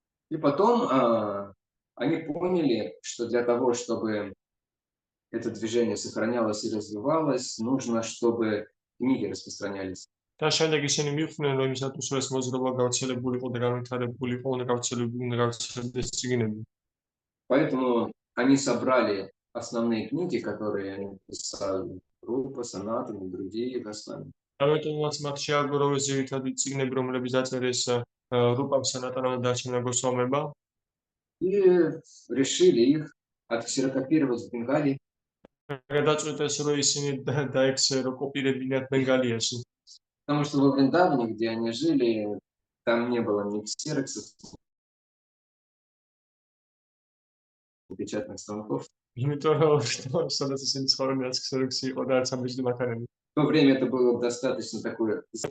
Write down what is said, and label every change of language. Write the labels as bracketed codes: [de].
[ru] И потом они поняли, что для того, чтобы это движение сохранялось и развивалось, нужно, чтобы книги распространялись. [ka] და შემდეგ ისინი მიხვდნენ, რომ იმისათვის, რომ ეს მოძრაობა გავრცელებულიყო და განვითარებულიყო, უნდა გავრცელებდეს წიგნები. [ru] Поэтому они собрали основные книги, которые они писали, Рупа, Санатана и другие Госвами. [ka] ამიტომაც მათ შეაგროვეს ძირითადი წიგნები, რომლებიც დაწერეს რუპამ, სანატანამ და დარჩენა გოსვამებმა. [ru] И решили их отксерокопировать в Бенгалии. [ka] გადაწყვეტეს, რომ ისინი დაექსეროკოპირებინათ ბენგალიაში. [ru] Потому что во Вриндаване, где они жили, там не было ни ксероксов, ни печатных станков. [ka] იმიტომ რომ სადაც ისინი ცხოვრობდნენ, ქსეროქსი იყო და არც ამბეჭდი მათანები. [ru] В то время это было достаточно такое.